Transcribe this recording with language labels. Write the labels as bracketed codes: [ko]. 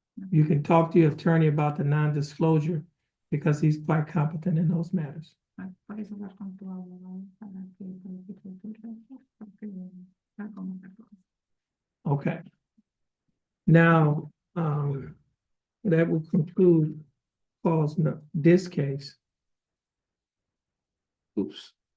[en] You can talk to your attorney about the non-disclosure because he's quite competent in those matters. [es] puedes hablar con tu abogado para que te quite tu récord, porque va como récord. [en] Okay. Now, that will conclude this case. Oops.